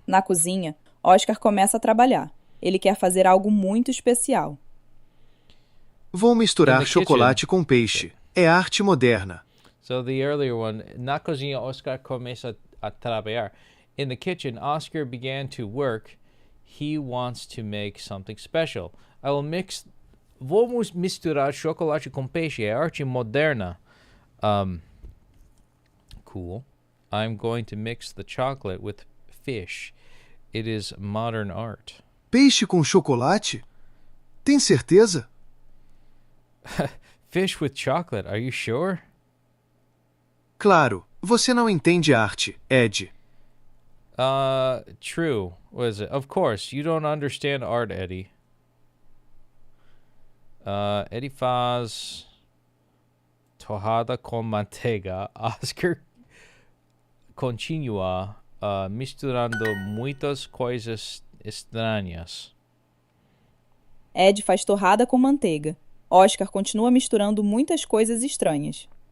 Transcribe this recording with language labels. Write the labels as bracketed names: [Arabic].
[Portuguese] Na cozinha, Oscar começa a trabalhar. Ele quer fazer algo muito especial. Vou [English] In [Portuguese] misturar [English] the [Portuguese] chocolate com peixe. É arte moderna. [English] So the earlier one, [Portuguese] na cozinha, Oscar começa a trabalhar. [English] In the kitchen, Oscar began to work. He wants to make something special. [Portuguese] Vamos misturar chocolate com peixe. É arte moderna. [English] Cool. I'm going to mix the chocolate with fish. It is modern art. [Portuguese] Peixe com chocolate? Tem certeza? [English] Fish with chocolate, are you sure? [Portuguese] Claro, você não entende arte, Ed. [English] True. What is it? Of course, you don't understand art, Eddie. [Portuguese] Eddie faz torrada com manteiga. Oscar continua misturando muitas coisas estranhas. Ed faz torrada com manteiga. Oscar continua misturando muitas coisas estranhas.